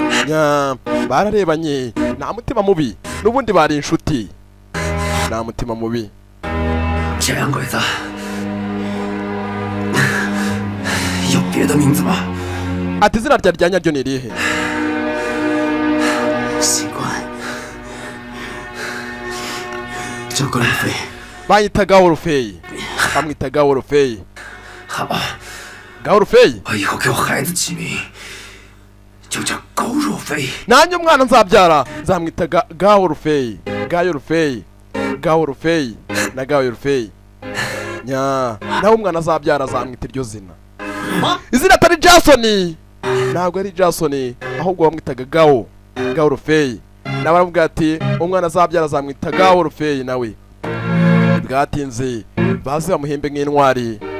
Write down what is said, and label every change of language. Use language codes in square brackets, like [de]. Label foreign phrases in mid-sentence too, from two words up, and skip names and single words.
[rw] bararebanye nta mutima mubi n'ubundi bari inshuti nta mutima mubi [zh] 这洋鬼子有别的名字吗？ [rw] ati izina rya rya nyaryo ni irihe [zh] 习惯叫格鲁菲。 [rw] bayitaga Orfeyi bamwitaga Orfeyi [zh] 好吧， Orfeyi 我以后给我孩子起名就叫高若飞。 [rw] nanjye umwana nzabyara nzamwitaga Orfeyi Orfeyi Orfeyi na Orfeyi nawe umwana azabyara azamwita iryo zina izina atari Jason ntabwo ari Jason ahubwo bamwitaga Orfeyi nawe aramubwira ati umwana azabyara azamwita Orfeyi nawe bwatinze baze bamuhembe nk'intwari